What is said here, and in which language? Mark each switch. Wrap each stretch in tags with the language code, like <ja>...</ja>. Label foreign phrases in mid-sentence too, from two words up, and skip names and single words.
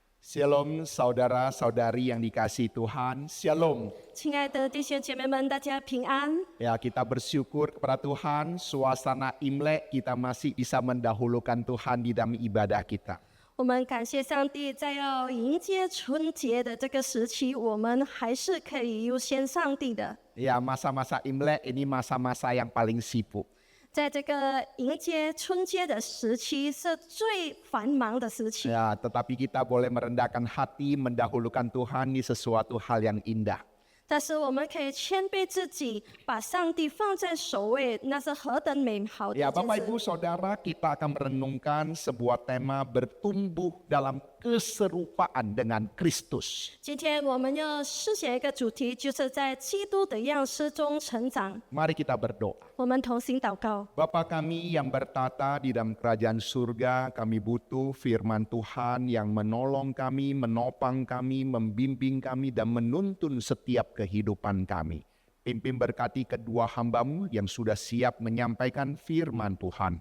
<id>Shalom saudara-saudari yang dikasihi Tuhan, Shalom.</id> <zh>亲爱的弟兄姐妹们，大家平安。</zh> <id>Ya, kita bersyukur kepada Tuhan, suasana Imlek kita masih bisa mendahulukan Tuhan di dalam ibadah kita.</id> <zh>我们感谢上帝，在要迎接春节的这个时期，我们还是可以优先上帝的。</zh> <id>Ya, masa-masa Imlek ini masa-masa yang paling sibuk.</id> <zh>在这个迎接春节的时期，是最繁忙的时期。</zh> <id>Ya, tetapi kita boleh merendahkan hati, mendahulukan Tuhan di sesuatu hal yang indah.</id> <zh>但是我们可以谦卑自己，把上帝放在首位，那是何等美好的一</zh> <id>Ya,</id> <zh>件</zh> <id>Bapak</id> <zh>事。</zh> <id>Ibu Saudara, kita akan merenungkan sebuah tema bertumbuh dalam keserupaan dengan Kristus.</id> <zh>今天我们要思想一个主题，就是在基督的样式中成长。</zh> <id>Mari kita berdoa.</id> <zh>我们同心祷告。</zh> <id>Bapa kami yang bertata di dalam kerajaan surga, kami butuh firman Tuhan yang menolong kami, menopang kami, membimbing kami, dan menuntun setiap kehidupan kami. Pimpin berkati kedua hamba-Mu yang sudah siap menyampaikan firman Tuhan.</id>